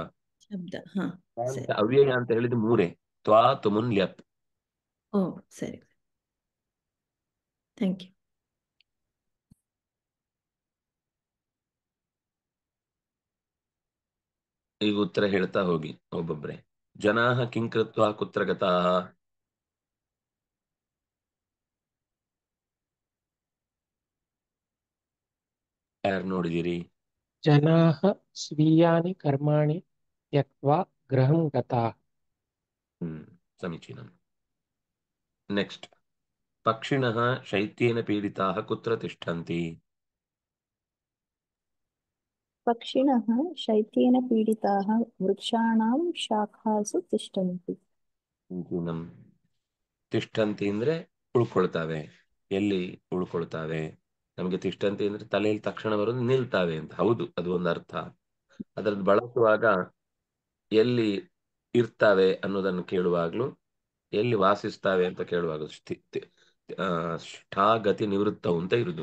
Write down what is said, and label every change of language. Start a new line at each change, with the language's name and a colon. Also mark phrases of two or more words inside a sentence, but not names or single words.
Kannada: ಶಬ್ದ, ಹಾ. ಸರಿ. ಅವ್ಯಯ ಅಂತ ಹೇಳಿದ್ದು 3
Sanskrit: ತ್ವಾ ತುಮುನ್ ಲ್ಯಪ್.
Kannada: ಓ, ಸರಿ.
English: thank you.
Kannada: ಈಗ ಉತ್ತರ ಹೇಳ್ತಾ ಹೋಗಿ ಒಬ್ಬೊಬ್ರೆ.
Sanskrit: ಜನಾಃ ಕಿಂ ಕೃತ್ವಾ ಕುತ್ರ ಗತಾಃ.
Kannada: ಯಾರು ನೋಡಿದಿರಿ?
Sanskrit: ಜನಾಃ ಸ್ವೀಯಾನಿ ಕರ್ಮಾಣಿ ತ್ಯಕ್ವಾ ಗೃಹಂ ಗತಾಃ. ಸಮೀಚೀನಂ. ನೆಕ್ಸ್ಟ್. ಪಕ್ಷಿಣಃ ಶೈತ್ಯೇನ ಪೀಡಿತಾಃ ಕುತ್ರ ತಿಷ್ಠಂತಿ. पक्षिणः शैत्येन पीडिताः वृक्षाणां शाखासु तिष्ठन्ति.
Kannada: ಸಮೀಚೀನಂ. ತಿಷ್ಠಂತಿ ಅಂದ್ರೆ ಉಳ್ಕೊಳ್ತಾವೆ. ಎಲ್ಲಿ ಉಳ್ಕೊಳ್ತಾವೆ? ನಮಗೆ ತಿಷ್ಠಂತಿ ಅಂದ್ರೆ ತಲೆಯಲ್ಲಿ ತಕ್ಷಣ ಬರೋದು ನಿಲ್ತಾವೆ ಅಂತ. ಹೌದು, ಅದು ಒಂದು ಅರ್ಥ. ಅದರದ್ದು ಬಳಸುವಾಗ ಎಲ್ಲಿ ಇರ್ತಾವೆ ಅನ್ನೋದನ್ನು ಕೇಳುವಾಗ್ಲೂ, ಎಲ್ಲಿ ವಾಸಿಸ್ತಾವೆ ಅಂತ ಕೇಳುವಾಗ ಗತಿ ನಿವೃತ್ತವು ಅಂತ ಇರುದು.